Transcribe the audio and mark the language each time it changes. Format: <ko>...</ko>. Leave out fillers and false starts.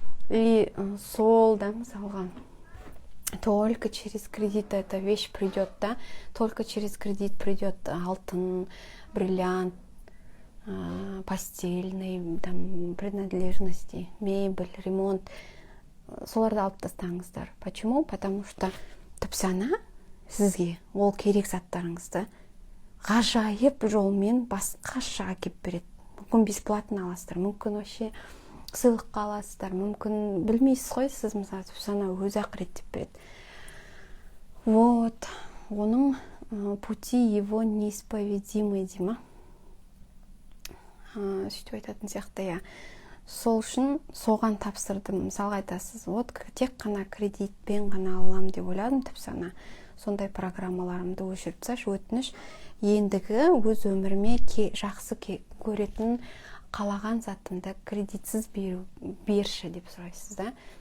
<ru>И</ru> <kk>сол, да, мысалға,</kk> <ru>только через кредит эта вещь придет, да, только через кредит придет алтын, бриллиант, постельный, там, принадлежности, мебель, ремонт.</ru> <kk>Соларды алып тастаңыздар.</kk> <ru>Почему? Потому что</ru> <kk>түпсана сізге ол керек заттарыңызды ғажайып жолмен басқаша әкеп береді. Мүмкін бесплатно аласыздар, мүмкін вообще сыйлыққа аласыздар, мүмкін білмейсіз ғой, сіз мысалы түпсана өзі ақ реттеп береді.</kk> <ru>Вот,</ru> <kk>оның</kk> <ru>пути его неисповедимы</ru> <kk>дейма. Сөйтіп айтатын сияқты, я. Сол үшін соған тапсырдым. Мысалға айтасыз, вот тек қана кредитпен ғана алам деп ойладым, түпсана. Сондай программаларымды өшіріп тасташы, өтініш. Ендігі өз өміріме жақсы көретін қалаған затымды кредитсіз берші деп сұрайсыз, да?</kk>